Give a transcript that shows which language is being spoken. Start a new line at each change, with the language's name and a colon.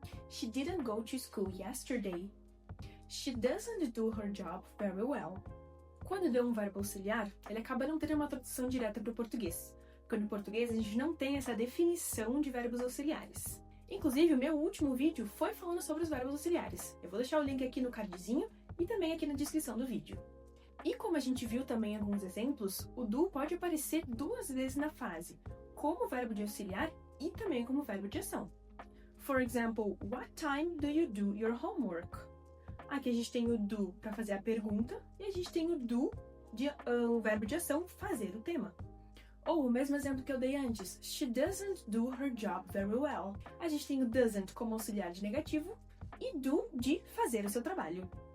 English: She didn't go to school yesterday. She doesn't do her job very well.
Portuguese: Quando deu um verbo auxiliar, ele acaba não tendo uma tradução direta para o português, porque no português a gente não tem essa definição de verbos auxiliares. Inclusive, o meu último vídeo foi falando sobre os verbos auxiliares. Eu vou deixar o link aqui no cardzinho e também aqui na descrição do vídeo. E como a gente viu também alguns exemplos, o do pode aparecer duas vezes na frase, como verbo de auxiliar e também como verbo de ação.
English: For example, what time do you do your homework?
Portuguese: Aqui a gente tem o do para fazer a pergunta e a gente tem o do, o verbo de ação, fazer o tema. Ou o mesmo exemplo que eu dei antes,
English: she doesn't do her job very well.
Portuguese: A gente tem o doesn't como auxiliar de negativo e do de fazer o seu trabalho.